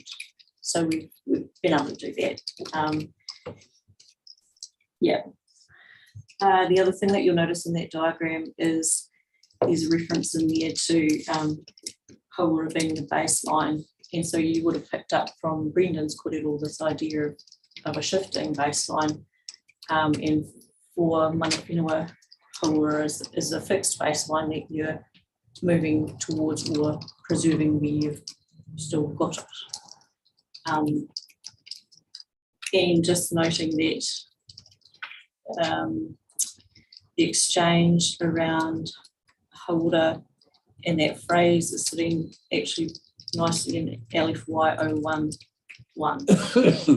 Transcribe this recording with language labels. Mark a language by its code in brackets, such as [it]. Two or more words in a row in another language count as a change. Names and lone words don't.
[en] So we've been able to do that. The other thing that you'll notice in that diagram is there's a reference in there to Hauora being the baseline. And so you would have picked up from Brendan's kōrero this idea of a shifting baseline. And for [mi] mana whenua, [en] Hauora is a fixed baseline that you're moving towards or preserving where you've still got it. And just noting that the exchange around Hauora and that phrase is sitting actually nicely in LFY 011.